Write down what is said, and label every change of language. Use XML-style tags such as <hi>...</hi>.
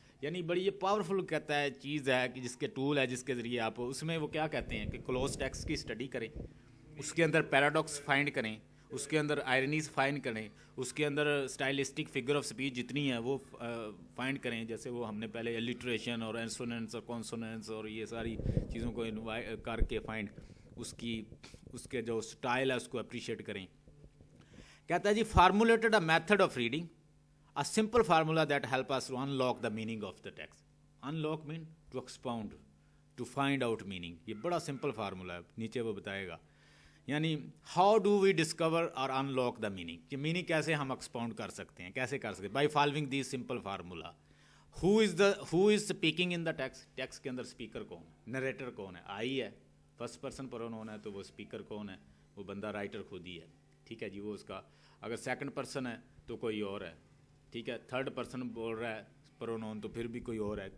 <ur>یعنی بڑی یہ پاورفل کہتا ہے چیز ہے کہ جس کے ٹول ہے جس کے ذریعے آپ اس میں وہ کیا کہتے ہیں کہ کلوز ٹیکسٹ کی اسٹڈی کریں, اس کے اندر پیراڈاکس فائنڈ کریں, اس کے اندر آئرنیز فائنڈ کریں, اس کے اندر اسٹائلسٹک فگر آف اسپیچ جتنی ہیں وہ فائنڈ کریں. جیسے وہ ہم نے پہلے الٹریشن اور انسوننس اور کانسوننس اور یہ ساری چیزوں کو کر کے فائنڈ اس کے جو اسٹائل ہے اس کو اپریشیٹ کریں. کہتا ہے جی</ur> <en>Formulated a method of reading, a simple formula that help us to unlock the meaning of the text. Unlock mean to expound, to find out meaning.</en> <ur>یہ بڑا simple formula ہے, نیچے وہ بتائے گا.</ur> <en>یعنی how do we discover or unlock the meaning,</en> <ur>کہ meaning کیسے ہم expound کر سکتے ہیں,</ur> <en>کیسے کر سکتے ہیں, by following these simple formula. who is speaking in the text,</en> <ur>text کے اندر speaker کون, narrator کون ہے, آئی ہے, first person pronoun ہے تو وہ speaker کون ہے, وہ بندہ writer خود ہی ہے. ٹھیک ہے جی, وہ اس کا اگر second person ہے تو کوئی اور ہے. ٹھیک ہے, تھرڈ پرسن بول رہا ہے پرونون تو پھر بھی کوئی اور ہے.</ur>